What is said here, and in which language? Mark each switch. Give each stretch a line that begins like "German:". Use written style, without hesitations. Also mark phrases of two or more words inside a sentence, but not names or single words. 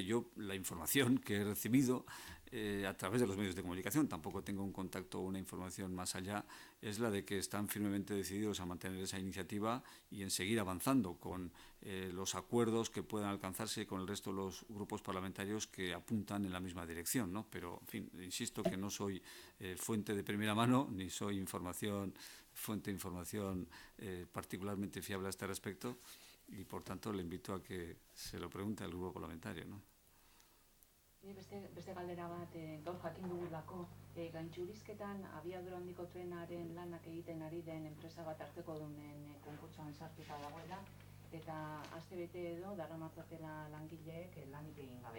Spanish: Yo la información que he recibido a través de los medios de comunicación, tampoco tengo un contacto o una información más allá, es la de que están firmemente decididos a mantener esa iniciativa y en seguir avanzando con los acuerdos que puedan alcanzarse con el resto de los grupos parlamentarios que apuntan en la misma dirección, ¿no? Pero, en fin, insisto que no soy fuente de primera mano, ni soy fuente de información particularmente fiable a este respecto, y por tanto le invito a que se lo pregunte al grupo parlamentario, ¿no?
Basque: Beste galdera bat, gaur jakin dugulako, gaintxurizketan abiadura handiko trenaren lanak egiten ari den enpresa bat hartzekodunen konkurtsoan sartuta dagoela, eta astebete edo daramatzatela langileek lanik egin gabe.